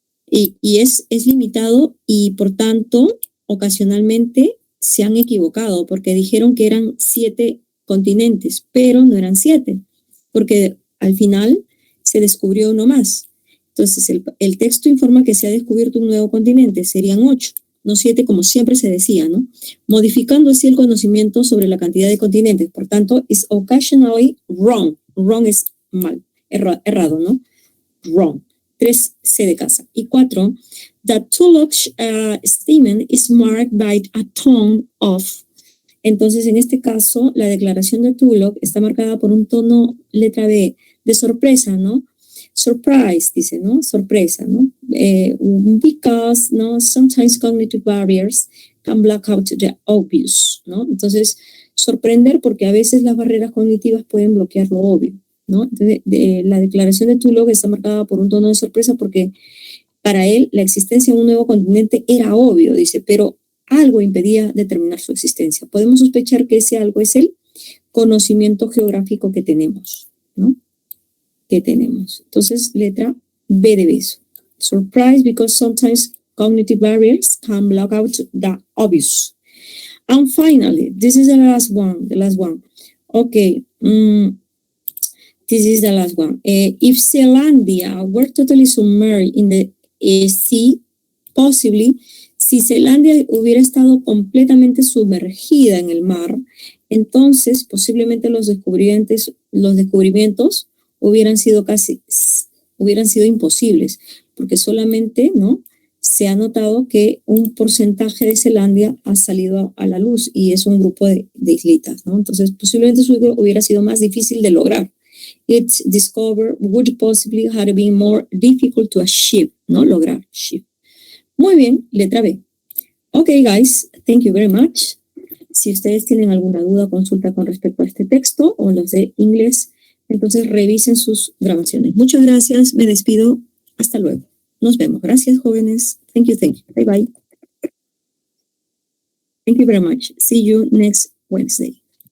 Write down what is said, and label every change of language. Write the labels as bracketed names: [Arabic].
[Spanish] Y es limitado y, por tanto, ocasionalmente se han equivocado porque dijeron que eran 7 continentes, pero no eran 7, porque al final se descubrió uno más. Entonces, el texto informa que se ha descubierto un nuevo continente, serían 8, no 7 como siempre se decía, ¿no? Modificando así el conocimiento sobre la cantidad de continentes. Por tanto, [English] is occasionally wrong. Wrong [Spanish] es mal, errado, ¿no? Wrong. 3, C de casa. Y 4, [English] the Tulloch statement is marked by a tone of. [Spanish] Entonces, en este caso, la declaración de Tulloch está marcada por un tono, letra B, de sorpresa, ¿no? [English] Surprise, [Spanish] dice, ¿no? Sorpresa, ¿no? [English] Because, [Spanish] ¿no? [English] Sometimes cognitive barriers can block out the obvious, [Spanish] ¿no? Entonces, sorprender porque a veces las barreras cognitivas pueden bloquear lo obvio, ¿no? Entonces, la declaración de Tulloch está marcada por un tono de sorpresa porque para él la existencia de un nuevo continente era obvio, dice, pero algo impedía determinar su existencia. Podemos sospechar que ese algo es el conocimiento geográfico que tenemos, ¿no? Que tenemos. Entonces, letra B de beso. [English] Surprise because sometimes cognitive barriers can block out the obvious. And finally, this is the last one. Okay. This is the last one. If Zealandia were totally submerged in the sea, possibly, [Spanish] si Zealandia hubiera estado completamente sumergida en el mar, entonces posiblemente los descubrimientos hubieran sido imposibles, porque solamente, ¿no?, se ha notado que un porcentaje de Zealandia ha salido a la luz y es un grupo de islitas, ¿no? Entonces posiblemente eso hubiera sido más difícil de lograr. [English] Its discovery would possibly have been more difficult to achieve, [Spanish] ¿no? Lograr, [English] achieve. [Spanish] Muy bien, letra B. [English] Ok, guys, thank you very much. [Spanish] Si ustedes tienen alguna duda o consulta con respecto a este texto o los de inglés, entonces revisen sus grabaciones. Muchas gracias, me despido. Hasta luego. Nos vemos. Gracias, jóvenes. [English] Thank you. Bye, bye. Thank you very much. See you next Wednesday.